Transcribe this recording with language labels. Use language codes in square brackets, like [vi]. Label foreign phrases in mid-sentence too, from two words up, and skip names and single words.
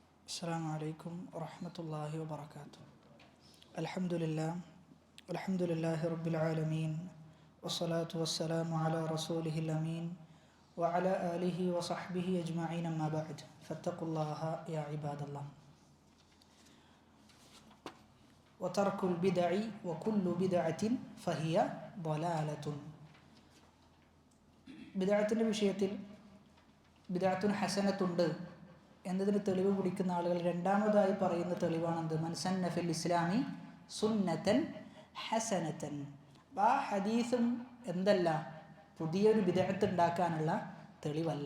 [ar] السلام عليكم ورحمة الله وبركاته. الحمد لله رب العالمين، والصلاة والسلام على رسوله الأمين وعلى آله وصحبه أجمعين، أما بعد فاتقوا الله يا عباد الله. وترك البدع وكل بدعة فهي ضلالة. [ml] ബിദ്അത്തിന്റെ വിഷയത്തിൽ ബിദ്അത്തുൻ ഹസനത്തുണ്ട് എന്നതിന് തെളിവ് പിടിക്കുന്ന ആളുകൾ രണ്ടാമതായി പറയുന്ന തെളിവാണെന്ത്? [ar] من سن في الإسلام سنة حسنة. [ml] ആ ഹദീസും എന്തല്ല, പുതിയൊരു ബിദ്അത്ത് ഉണ്ടാക്കാനുള്ള തെളിവല്ല.